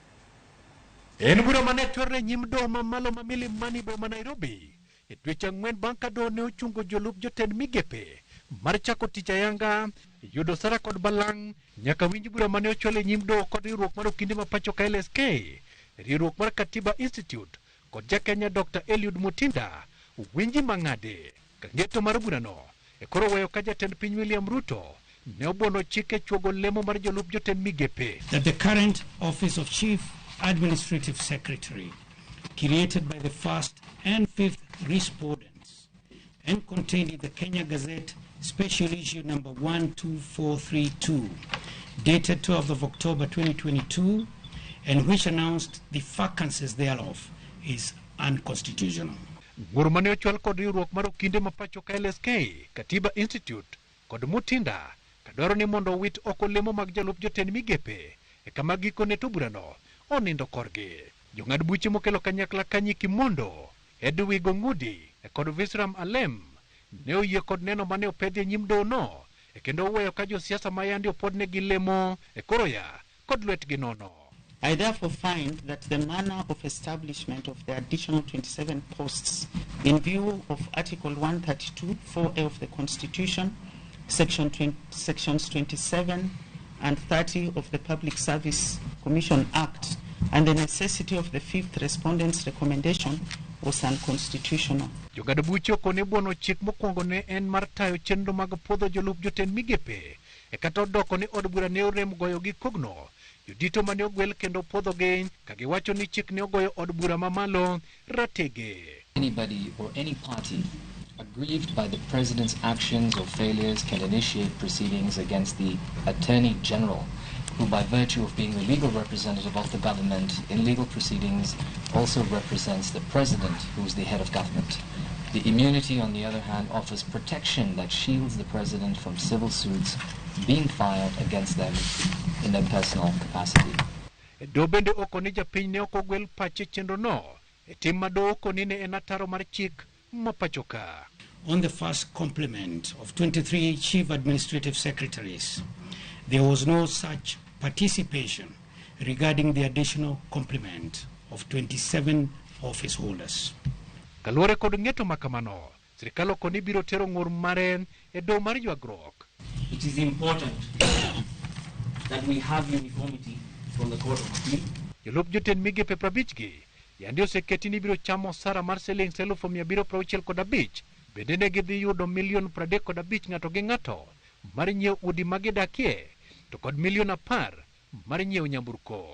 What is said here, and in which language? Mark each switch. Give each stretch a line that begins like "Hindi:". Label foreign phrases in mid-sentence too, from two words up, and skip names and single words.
Luo (Kenya and Tanzania): En bura mane twerre nyim doho mamalo mamili mani boma Nairobi e dweche 4 bang' ka doho ne ochungo jolup jotend migepe mar chako tich ayanga yudo sara kod balang' nyaka winj bura mane ochwale nyim doho kod riwruok mar okinde mapacho ka LSK, riwruok mar Katiba Institute kod jakenya Dr. Eliud Mutinda winji mang'ade ka ng'eto mar burano e koro weyo ka jatend piny William Ruto ne obuono chike chuogo lemo mar jolup jotend migepe.
English: That the current office of Chief Administrative Secretary created by the 1st and 5th respondents and contained in the Kenya Gazette Special Issue number 12432 dated 12th of October 2022 and which announced the vacancies thereof is unconstitutional.
Luo (Kenya and Tanzania): Ngurumane ochwal kod riwruok mar okinde mapacho ka LSK, Katiba Institute kod Mutinda kadwaro ni mondo wit oko lemo mag jolup jotend migepe e kama gikone to burano onindo korgi. Jong'ad buche mokelo kanyakla kanyi Kimondo, Edwigo Ngudi kod Visram Alem ne oyie kod neno mane opedhi nyim doho no e kendo oweyo ka josiasa mayandi opodne gi lemo e koroya kod lwetgi nono.
English: I therefore find that the manner of establishment of the additional 27 posts in view of Article 132, 4A of the Constitution, Sections 27 and 30 of the Public Service Commission Act, and the necessity of the 5th respondent's recommendation was unconstitutional.
Luo (Kenya and Tanzania): Jong'ad buche okone buono chik mokwongo ne en mar tayo chenro mag puodho jolup jotend migepe e kata odoko ni od bura ne orem goyo gi kogno jodito mane ogwel kendo puodhogi ka giwacho ni chik ne ogoyo od bura mamalo ratege.
English: Anybody or any party aggrieved by the president's actions or failures can initiate proceedings against the Attorney General, who by virtue of being the legal representative of the government in legal proceedings also represents the president, who is the head of government. The immunity, on the other hand, offers protection that shields the president from civil suits being filed against them in their personal capacity.
Luo (Kenya and Tanzania): Do bende oko ni japiny ne oko gwel pache chenro no tim mado oko ni ne en ataro mar chik mapachoka.
English: On the first complement of 23 chief administrative secretaries, there was no such participation regarding the additional complement of 27 office holders.
Luo (Kenya and Tanzania): Kaluore kod ng'eto makamano, sirikal oko ni biro tero ng'ur mare do mar ywagruok.
English: It is important that we have uniformity from the Court of Appeal.
Luo (Kenya and Tanzania): Jolup jotend migepe 50 gi yandi oseketi ni biro chamo sara mar siling 765,000 bende ne gidhi yudo milion 35 ng'ato gi ng'ato mar nyiew udi magidakie to kod milion 10 mar nyiew nyamburko.